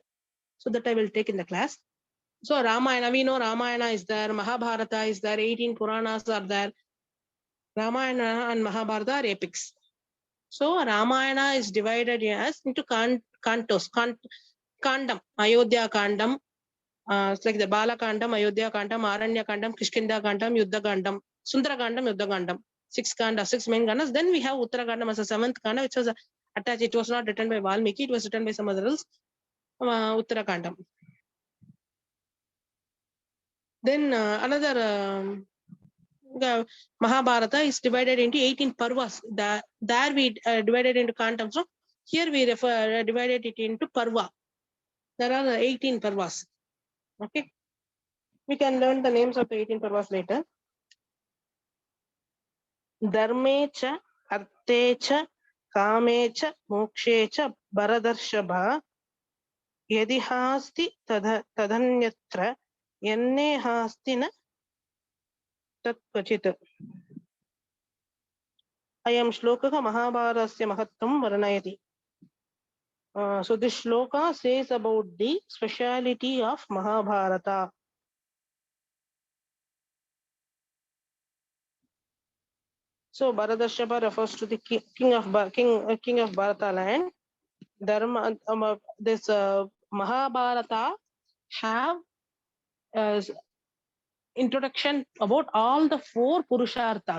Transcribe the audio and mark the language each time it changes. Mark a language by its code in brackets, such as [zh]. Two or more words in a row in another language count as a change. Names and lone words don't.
[en] So that I will take in the class. So Ramayana, we know Ramayana is there, Mahabharata is there, 18 Puranas are there. Ramayana and Mahabharata are epics. So Ramayana is divided as into cantos, Kandam, Ayodhya Kandam, it's like the Bala Kandam, Ayodhya Kandam, Aranya Kandam, Kishkinda Kandam, Yuddha Kandam, Sundara Kandam, Yuddha Kandam. 6 main Kandas. Then we have Uttara Kandam as a 7th Kanda, which was attached. It was not written by Valmiki, it was written by some others. Uttara Kandam. Then another Mahabharata is divided into 18 parvas. There we divided into kantams. So here we divided it into parva. There are 18 parvas. Okay. We can learn the names of the 18 parvas later. [sa] Dharme cha, arte cha, kame cha, mokshe cha, baradarshaba, yadi hasti tadanyatra, yanne hasti na tatvachit. Ayam shlokaka Mahabharasya mahattam varanayati. [en] So this shloka says about the speciality of Mahabharata. So Bharadashapa refers to the king of Bharata land. Dharma, this Mahabharata have introduction about all the 4 Purusharthas.